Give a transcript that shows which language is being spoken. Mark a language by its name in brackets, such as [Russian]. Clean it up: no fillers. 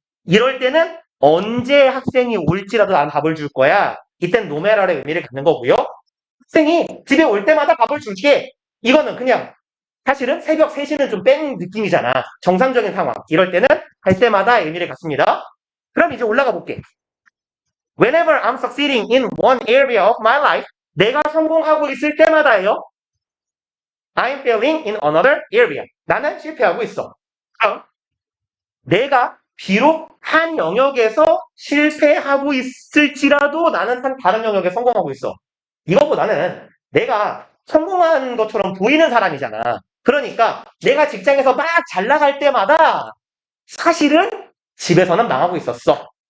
[Korean] 이럴 때는 언제 학생이 올지라도 난 밥을 줄 거야. 이땐 노메랄의 의미를 갖는 거고요. 학생이 집에 올 때마다 밥을 줄게. 이거는 그냥 사실은 새벽 3시는 좀 뺀 느낌이잖아. 정상적인 상황. 이럴 때는 할 때마다 의미를 갖습니다. 그럼 이제 올라가 볼게. [English] Whenever I'm succeeding in one area of my life, [Korean] 내가 성공하고 있을 때마다예요. [English] I'm failing in another area. [Korean] 나는 실패하고 있어. 그럼 내가 비록 한 영역에서 실패하고 있을지라도 나는 한 다른 영역에 성공하고 있어. 이것보다는 내가 성공한 것처럼 보이는 사람이잖아. 그러니까 내가 직장에서 막 잘 나갈 때마다 사실은 집에서는 망하고 있었어.